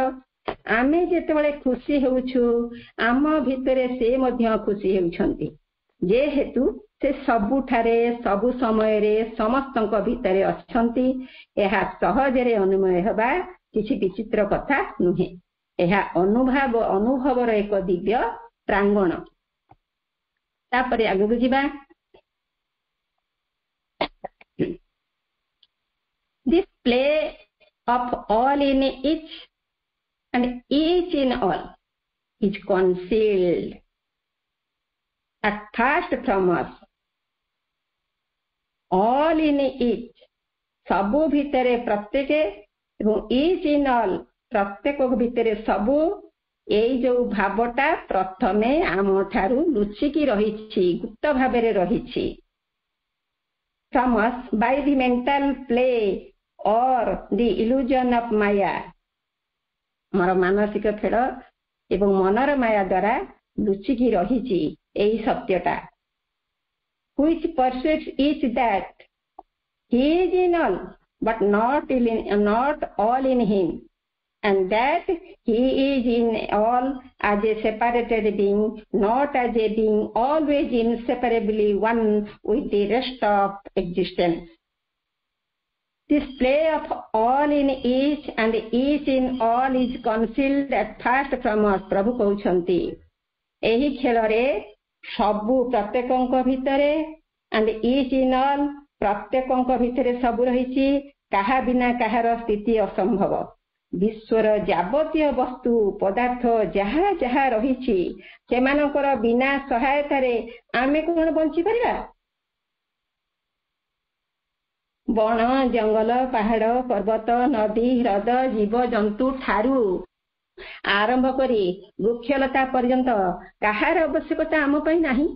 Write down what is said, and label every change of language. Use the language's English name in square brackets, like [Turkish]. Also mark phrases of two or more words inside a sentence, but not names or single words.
[Odia] ଆମେ ଯେତେବେଳେ ଖୁସି ହେଉଛୁ, ଆମ ଭିତରେ ସେ ମଧ୍ୟ ଖୁସି ହେଉଛନ୍ତି, ଯେହେତୁ ସେ ସବୁଠାରେ ସବୁ ସମୟରେ ସମସ୍ତଙ୍କ ଭିତରେ ଅଛନ୍ତି। ଏହା ସହଜରେ ଅନୁମୟ ହେବା କିଛି ବିଚିତ୍ର କଥା ନୁହେଁ। ଏହା ଅନୁଭବର ଏକ ଦିବ୍ୟ ପ୍ରାଙ୍ଗଣ। ତାପରେ ଆଗକୁ ଯିବା। [English] This play of all in each and each in all is concealed at first from us. all in each, [Odia] ସବୁ ଭିତରେ ପ୍ରତ୍ୟେକ, ଏବଂ [English] each in all, [Odia] ପ୍ରତ୍ୟେକ ଭିତରେ ସବୁ। ଏଇ ଯୋଉ ଭାବଟା ପ୍ରଥମେ ଆମ ଠାରୁ ଲୁଚିକି ରହିଛି, ଗୁପ୍ତ ଭାବରେ ରହିଛି। [English] from us by the mental play or the illusion of Maya, [Odia] ଆମର ମାନସିକ ଖେଳ ଏବଂ ମନର ମାୟା ଦ୍ୱାରା ଲୁଚିକି ରହିଛି ଏହି ସତ୍ୟଟା। [English] which persuades each that he is in all but not all in him, and that he is in all as a separated being, not as a being always inseparably one with the rest of existence. This play of all in each and each in all is concealed at first from us. [Odia] ପ୍ରଭୁ କହୁଛନ୍ତି, ଏହି ଖେଳରେ ସବୁ ପ୍ରତ୍ୟେକଙ୍କ ଭିତରେ, [English] and each in all, [Odia] ପ୍ରତ୍ୟେକଙ୍କ ଭିତରେ ସବୁ ରହିଛି। କାହା ବିନା କାହାର ସ୍ଥିତି ଅସମ୍ଭବ। ବିଶ୍ୱର ଯାବତୀୟ ବସ୍ତୁ ପଦାର୍ଥ ଯାହା ଯାହା ରହିଛି, ସେମାନଙ୍କର ବିନା ସହାୟତାରେ ଆମେ କଣ ବଞ୍ଚିପାରିବା? ବଣ, ଜଙ୍ଗଲ, ପାହାଡ, ପର୍ବତ, ନଦୀ, ହ୍ରଦ, ଜୀବଜନ୍ତୁ ଠାରୁ ଆରମ୍ଭ କରି ବୃକ୍ଷଲତା ପର୍ଯ୍ୟନ୍ତ କାହାର ଆବଶ୍ୟକତା ଆମ ପାଇଁ ନାହିଁ।